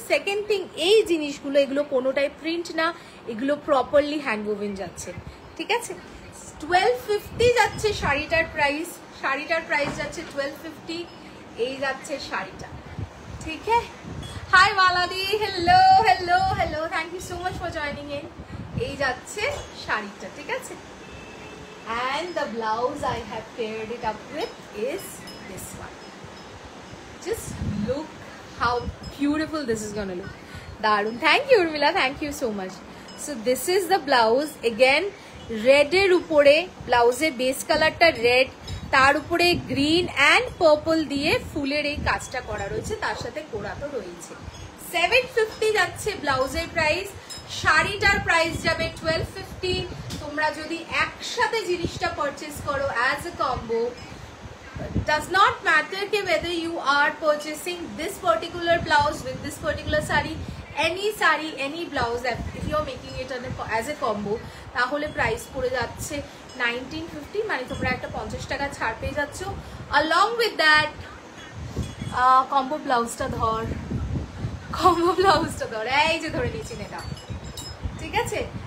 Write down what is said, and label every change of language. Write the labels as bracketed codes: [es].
[bn] Second thing, এই জিনিসগুলো এগুলো কোনোটাই প্রিন্ট না, এগুলো প্রপারলি হ্যান্ড উভেন যাচ্ছে, ঠিক আছে। 1250 যাচ্ছে শাড়িটার প্রাইস, শাড়িটার প্রাইস যাচ্ছে 1250। এই যাচ্ছে শাড়িটা, ঠিক আছে। High Balerdi, hello hello hello, thank you so much for joining in. এই যাচ্ছে শাড়িটা, ঠিক আছে। [en] And the blouse I have paired it up with is this one. Just look how beautiful this is gonna look. Darun, thank you Urmila, thank you so much. So this is the blouse, [bn] again red er upore, blouse er base color ta red, তার উপরে green and purple দিয়ে ফুলের এই কাজটা করা রয়েছে, তার সাথে কোড়া তো রয়েছে। 750 যাচ্ছে ব্লাউজের প্রাইস, শাড়িটার প্রাইস যাবে 1250। তোমরা যদি একসাথে জিনিসটা পারচেস করো as a combo, [en] does not matter ke whether you are purchasing this particular blouse with this particular saree, any blouse, if you are making it as a combo, [bn] তাহলে price পড়ে যাচ্ছে 1950, মানে তোমরা একটা 50 টাকা ছাড় পেয়ে যাচ্ছ। along with that কম্বো ব্লাউজটা ধর, কম্বো ব্লাউজটা ধর, এই যে ধরে নিয়েছি এটা, ঠিক আছে।